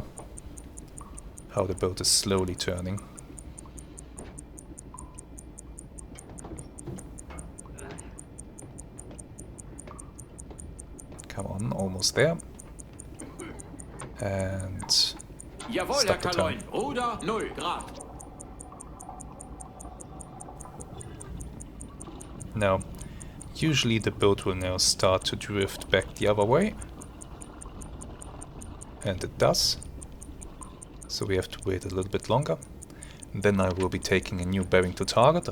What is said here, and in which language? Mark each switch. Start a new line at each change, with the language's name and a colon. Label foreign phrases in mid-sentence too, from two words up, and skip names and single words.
English: How the boat is slowly turning. Come on, almost there. And
German: Jawohl, Herr
English: stop the
German: Kaloin.
English: turn.
German: Ruder 0 Grad.
English: Now, usually the boat will now start to drift back the other way. And it does. So we have to wait a little bit longer. Then I will be taking a new bearing to target.